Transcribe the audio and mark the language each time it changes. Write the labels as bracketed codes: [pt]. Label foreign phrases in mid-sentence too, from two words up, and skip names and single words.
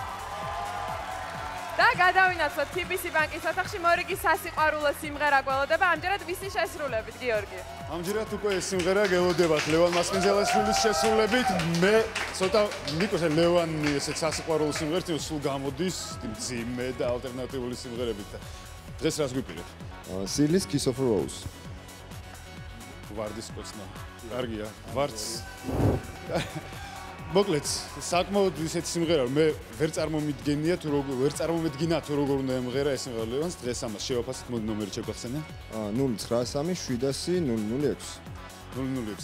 [ka] და გადავინაცვლოთ TBC ბანკის ოთახში მორიგი სასიყვარულო სიმღერა გველოდება, ამჯერად ვისი შესრულებით, გიორგი? ამჯერად უკვე ეს სიმღერა გველოდებათ ლევან მასპინძელაშვილის შესრულებით. მე ცოტა მიკოს ლევანი ესეთ სასიყვარულო სიმღერით სულ გამოდის ძიმე და ალტერნატიული სიმღერებით. დღეს რას გვიპირეთ? Sealy's Kiss of a Rose. ვარდის კოცნა. კარგია, ვარდს. მოკლედ, საკმაოდ ისეთი სიმღერა, მე ვერ წარმომიდგენია თუ როგორ უნდა ემღერა ეს სიმღერა ლევანს. დღეს ამას შევაფასოთ, მოდი ნომერი შევგახსენე. 0937 006.